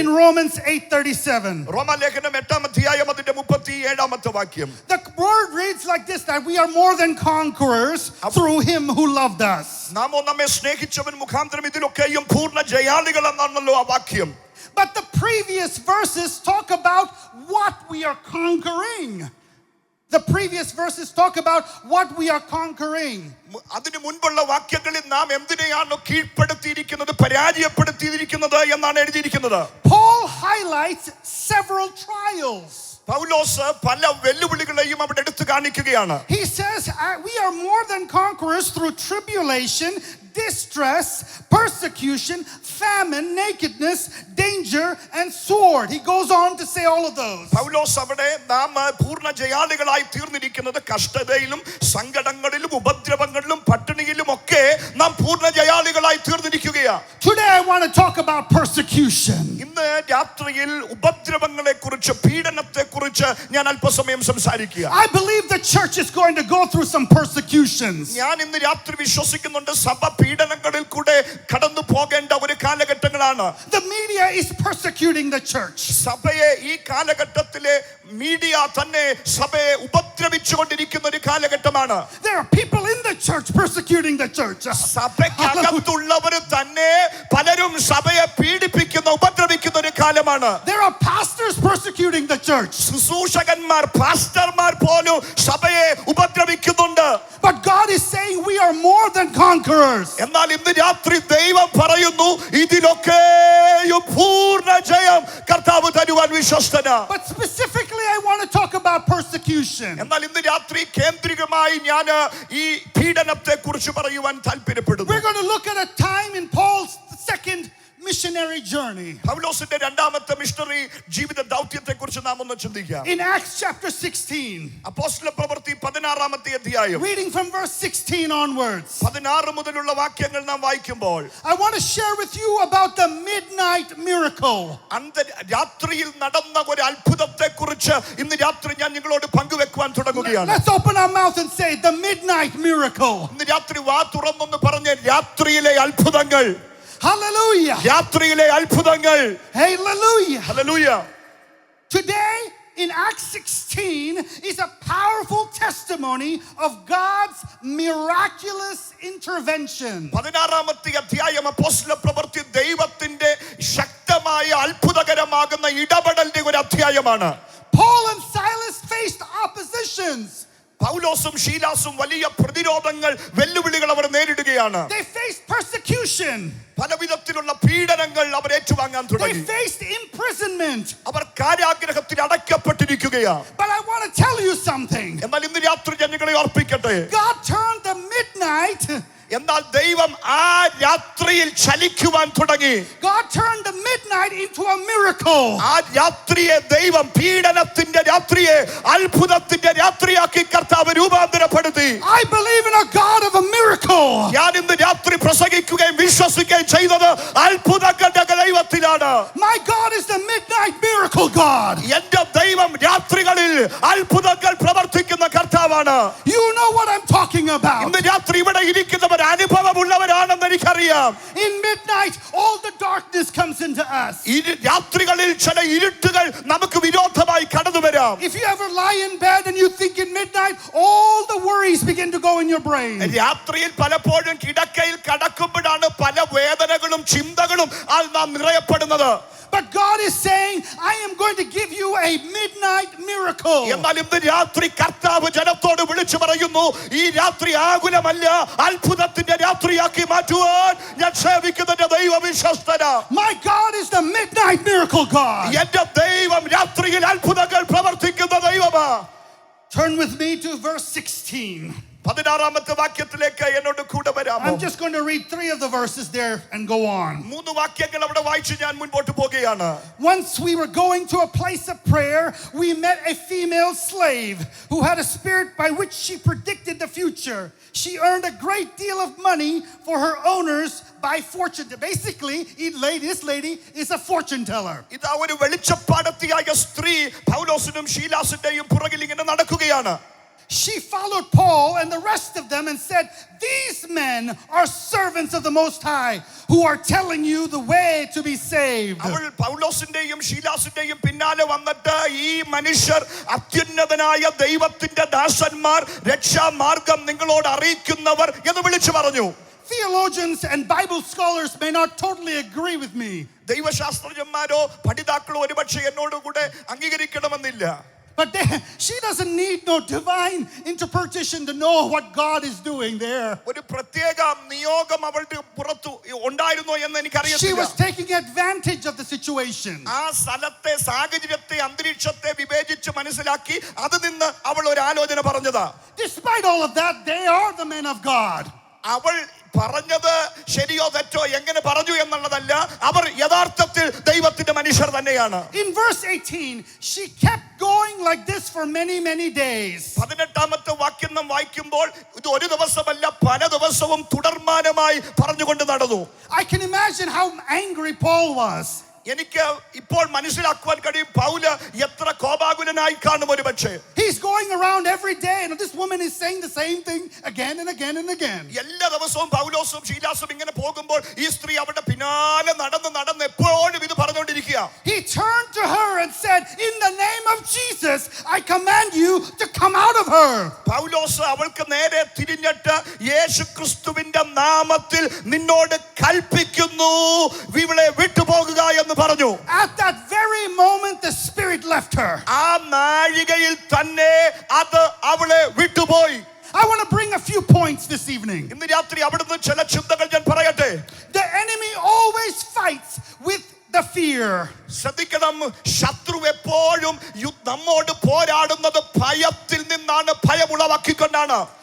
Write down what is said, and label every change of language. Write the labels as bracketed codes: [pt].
[en] In Romans 8:37. [ml] റോമാലേഖനം 8-ാം അധ്യായം അതിന്റെ 37-ാമത്തെ വാക്യം. [en] The word reads like this, that we are more than conquerors through him who loved us. [ml] നാമോ നമ്മെ സ്നേഹിച്ചവൻ മുഖാന്തരം ഇതിലൊക്കെയും പൂർണ്ണ ജയാളികൾ എന്നാണല്ലോ ആ വാക്യം. [en] But the previous verses talk about what we are conquering. The previous verses talk about what we are conquering. [ml] അതിനു മുൻപുള്ള വാക്യങ്ങളിൽ നാം എന്തിനെയാണ് കീഴ്പ്പെടുത്തിയിരിക്കുന്നത് പരാജയപ്പെടുത്തിയിരിക്കുന്നത് എന്നാണ് എഴുതിയിരിക്കുന്നത്. [en] Paul highlights several trials. [ml] പൗലോസ് പല വെല്ലുവിളികളെയും അവിടെ എടുത്തു കാണിക്കുകയാണ്. [en] He says we are more than conquerors through tribulation, distress, persecution, famine, nakedness, danger, and sword. He goes on to say all of those. [ml] പൗലോസ് അവിടെ നാം പൂർണ്ണ ജയാളികളായി തീർന്നിരിക്കുന്നത് കഷ്ടതയിലും സങ്കടങ്ങളിലും ഉപദ്രവങ്ങളിലും പട്ടിണിയിലും ഒക്കെ നാം പൂർണ്ണ ജയാളികളായി തീർന്നിരിക്കുകയാണ്. [en] Today I want to talk about persecution. [ml] ഇന്ന് രാത്രിയിൽ ഉപദ്രവങ്ങളെ കുറിച്ച് പീഡനത്തെ കുറിച്ച് ഞാൻ അല്പസമയം സംസാരിക്കുക. [en] I believe the church is going to go through some persecutions. [ml] ഞാൻ ഇന്ന് രാത്രി വിശ്വസിക്കുന്നുണ്ട് സഭ പീഡനങ്ങളിൽ കൂടെ കടന്നു പോകേണ്ട ഒരു കാലഘട്ടങ്ങളാണ്. [en] The media is persecuting the church. [ml] സഭയെ ഈ കാലഘട്ടത്തിലെ മീഡിയ തന്നെ സഭയെ ഉപദ്രവിച്ചുകൊണ്ടിരിക്കുന്ന ഒരു കാലഘട്ടമാണ്. [en] There are people in the church persecuting the church. [ml] സഭയ്ക്കകത്തുള്ളവർ തന്നെ പലരും സഭയെ പീഡിപ്പിക്കുന്ന ഉപദ്രവിക്കുന്ന ഒരു കാലമാണ്. [en] There are pastors persecuting the church. [ml] ശുശ്രൂഷകന്മാർ പാസ്റ്റർമാർ പോലും സഭയെ ഉപദ്രവിക്കുന്നുണ്ട്. [en] But God is saying we are more than conquerors. [ml] എന്നാൽ ഇന്ന് രാത്രി ദൈവം പറയുന്നു ഇതിലൊക്കെയും പൂർണ്ണ ജയം കർത്താവ് തരുവാൻ വിശ്വസ്തനാ. [en] But specifically I want to talk about about persecution. [ml] എന്നാൽ ഇന്ന് രാത്രി കേന്ദ്രികമായി ഞാൻ ഈ പീഡനത്തെ കുറിച്ച് പറയുവാൻ താല്പര്യപ്പെടുന്നു. [en] We're going to look at a time in Paul's second missionary journey. [ml] പൗലോസിന്റെ രണ്ടാമത്തെ മിഷണറി ജീവിത ദൗത്യത്തെ കുറിച്ച് നാം ഒന്ന് ചിന്തിക്കാം. [en] In Acts chapter 16, [ml] അപ്പോസ്തല പ്രവൃത്തി 16-ാമത്തെ അധ്യായം, [en] reading from verse 16 onwards, [ml] 16 മുതലുള്ള വാക്യങ്ങൾ നാം വായിക്കുമ്പോൾ, [en] I want to share with you about the midnight miracle. [ml] രാത്രിയിൽ നടന്ന ഒരു അത്ഭുതത്തെ കുറിച്ച് ഇന്ന് രാത്രി ഞാൻ നിങ്ങളോട് പങ്കുവെക്കുവാൻ തുടങ്ങുകയാണ്. [en] Let's open our mouth and say the midnight miracle. [ml] ഇന്ന് രാത്രി വാ തുറന്നൊന്ന് പറഞ്ഞ് രാത്രിയിലെ അത്ഭുതങ്ങൾ. [en] Hallelujah. [ml] രാത്രിയിലെ അത്ഭുതങ്ങൾ. [en] Hallelujah. Hallelujah. Today in Acts 16 is a powerful testimony of God's miraculous intervention. [ml] 16-ാമത്തെ അധ്യായം അപ്പോസ്തല പ്രവൃത്തി ദൈവത്തിന്റെ ശക്തമായ അത്ഭുതകരമാകുന്ന ഇടപെടലിന്റെ ഒരു അധ്യായമാണ്. [en] Paul and Silas faced oppositions. [ml] പൗലോസും ശീലാസും വലിയ പ്രതിരോധങ്ങൾ, വെല്ലുവിളികൾ അവർ നേരിടുകയാണ്. [en] They faced persecution. [ml] പലവിധത്തിലുള്ള പീഡനങ്ങൾ അവർ ഏറ്റുവാങ്ങാൻ [en] They [ml] തുടങ്ങി. [en] faced imprisonment. [ml] അവർ കാരാഗ്രഹത്തിൽ അടയ്ക്കപ്പെട്ടിരിക്കുകയാണ്. [en] But I want to tell you something. [ml] എന്നാൽ ഇന്ന് രാത്രി ഞാൻ നിങ്ങളെ ഓർപ്പിക്കട്ടെ, [en] God turned the midnight. [ml] എന്നാൽ ദൈവം ആ രാത്രിയിൽ ചലിക്കുവാൻ തുടങ്ങി. [en] God turned the midnight into a miracle. [ml] ആ രാത്രിയെ ദൈവം, പീഡനത്തിന്റെ രാത്രിയെ അത്ഭുതത്തിന്റെ രാത്രിയാക്കി കർത്താവ് രൂപാന്തരപ്പെടുത്തി. [en] I believe in a God of a miracle. [ml] ഞാൻ ഇന്ന് രാത്രി പ്രസംഗിക്കുകയും വിശ്വസിക്കുകയും ചെയ്തത് അത്ഭുതങ്ങളുടെ ദൈവത്തിലാണ്. [en] My God is the midnight miracle God. [ml] എന്റെ ദൈവം രാത്രികളിൽ അത്ഭുതങ്ങൾ പ്രവർത്തിക്കുന്ന കർത്താവാണ്. [en] You know what I'm talking about. [ml] ഇന്ന് രാത്രി ഇവിടെ ഇരിക്കുന്നവർ അനുഭവമുള്ളവരാണെന്ന് എനിക്കറിയാം. [en] In midnight all the darkness comes into us. [ml] രാത്രികളിൽ ചില ഇരുട്ടുകൾ നമുക്ക് വിരോധമായി കടന്നു വരാം. [en] If you ever lie in bed and you think in midnight, all the worries begin to go in your brain. [ml] രാത്രിയിൽ പലപ്പോഴും കിടക്കയിൽ കടക്കുമ്പോഴാണ് പല വേദനകളും ചിന്തകളും നാം നിറയപ്പെടുന്നത്. [en] But God is saying, I am going to give you a midnight miracle. [ml] എന്നാൽ ഇന്ന് രാത്രി കർത്താവ് ജനത്തോട് വിളിച്ചു പറയുന്നു, ഈ രാത്രി ആകുലമല്ല, അത്ഭുതത്തിന്റെ രാത്രിയാക്കി മാറ്റുവാൻ ഞാൻ സേവിക്കുന്ന ദൈവം വിശ്വസ്തനാ. [en] My God is the midnight miracle God. [ml] എന്റെ ദൈവം രാത്രിയിൽ അത്ഭുതങ്ങൾ പ്രവർത്തിക്കുന്ന ദൈവമാ. [en] Turn with me to verse 16. [ml] 16-ാമത്തെ വാക്യത്തിലേക്ക് എന്നോട് കൂടെ വരാമോ? [en] I'm just going to read 3 of the verses there and go on. [ml] 3 വാക്യങ്ങൾ അവിടെ വായിച്ച് ഞാൻ മുൻപോട്ട് പോകുകയാണ്. [en] Once we were going to a place of prayer, we met a female slave who had a spirit by which she predicted the future. She earned a great deal of money for her owners by fortune. Basically, this lady is a fortune teller. [ml] ഇതാ ഒരു വെളിച്ചപ്പാടത്തിയായ സ്ത്രീ പൗലോസിനും ശീലാസിന്റെയും പുറകിൽ ഇങ്ങനെ നടക്കുകയാണ്. [en] She followed Paul and the rest of them and said, these men are servants of the Most High who are telling you the way to be saved. [ml] അവൾ പൗലോസിന്റെയും ശീലാസിന്റെയും പിന്നാലെ വന്നിട്ട് ഈ മനുഷ്യർ അത്യുന്നതനായ ദൈവത്തിന്റെ ദാസന്മാർ, രക്ഷാമാർഗം നിങ്ങളോട് അറിയിക്കുന്നവർ എന്ന് വിളിച്ചു പറഞ്ഞു. [en] Theologians and Bible scholars may not totally agree with me. [ml] ദൈവശാസ്ത്രജ്ഞന്മാരോ പഠിതാക്കളോ ഒരുപക്ഷെ എന്നോടുകൂടെ അംഗീകരിക്കണമെന്നില്ല. [en] But she doesn't need no divine interpretation to know what God is doing there. [ml] ഒരു പ്രത്യേക നിയോഗം അവളുടെ പുറത്തു ഉണ്ടായിരുന്നോ എന്ന് എനിക്കറിയില്ല. [en] She was taking advantage of the situation. [ml] ആ സ്ഥലത്തെ സാഹചര്യത്തെ, അന്തരീക്ഷത്തെ വിവേചിച്ച് മനസ്സിലാക്കി അതിൽ നിന്ന് അവൾ ഒരു ആലോചന പറഞ്ഞതാ. [en] Despite all of that, they are the men of God. [ml] അവൾ പറഞ്ഞത് ശരിയോ തെറ്റോ എങ്ങനെ പറഞ്ഞു എന്നുള്ളതല്ല, അവർ യഥാർത്ഥത്തിൽ ദൈവത്തിന്റെ മനുഷ്യർ തന്നെയാണ്. [en] In verse 18, she kept going like this for many days. [ml] 18-ാമത്തെ വാക്യം നാം വായിക്കുമ്പോൾ ഇത് ഒരു ദിവസമല്ല, പല ദിവസവും തുടർമാനമായി പറഞ്ഞുകൊണ്ട് നടന്നു. [en] I can imagine how angry Paul was. [ml] എനിക്ക് ഇപ്പോൾ മനസ്സിലാക്കുവാൻ കഴിയും പൗല് എത്ര കോപാകുലനായി കാണും ഒരു പക്ഷേ. [en] He's going around every day and this woman is saying the same thing again and again and again. [ml] എല്ലാ ദിവസവും പൗലോസും ശീലാസും ഇങ്ങനെ പോകുമ്പോൾ ഈ സ്ത്രീ അവരുടെ പിന്നാലെ നടന്ന് എപ്പോഴും ഇത് പറഞ്ഞുകൊണ്ടിരിക്കുക. [en] He turned to her and said, in the name of Jesus, I command you to come out of her. [ml] പൗലോസ് അവൾക്ക് നേരെ തിരിഞ്ഞിട്ട് യേശുക്രിസ്തുവിന്റെ നാമത്തിൽ നിന്നോട് കൽപ്പിക്കുന്നു, ഇവളെ വിട്ടുപോകുക എന്ന് പറഞ്ഞു. [en] At that very moment the spirit left her. [ml] ആ നാഴികയിൽ തന്നെ അത് അവളെ വിട്ടുപോയി. [en] I want to bring a few points this evening. [ml] ഇന്ന് രാത്രി അവിടുന്ന് ചില ചിന്തകൾ ഞാൻ പറയട്ടെ. [en] The enemy always fights with the of fear. [ml] ശ്രദ്ധിക്കണം, ശത്രു എപ്പോഴും നമ്മോട് പോരാടുന്നത് ഭയത്തിൽ നിന്നാണ്, ഭയമുളവാക്കിക്കൊണ്ടാണ്.